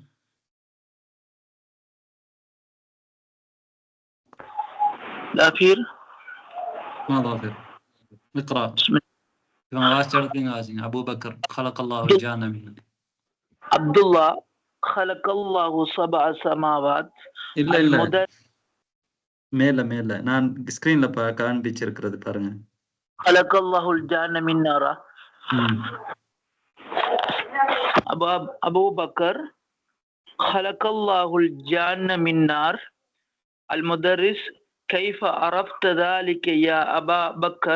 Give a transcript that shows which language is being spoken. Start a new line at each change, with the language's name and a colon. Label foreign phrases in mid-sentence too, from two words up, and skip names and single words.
Arabic: ظافر. ما ظافر؟ اقرأ. أبو بكر خلق الله الجنة من. عبد الله خلق الله 7 سماوات.
Tamil: இல்ல மேல நான் ஸ்கிரீன்ல காண்பிச்சிருக்கிறது பாருங்க.
Arabic: خلق الله الجنة من نار. أبو بكر خلق الله الجنة من نار. المدرس كيف عرفت ذلك يا أبا بكر؟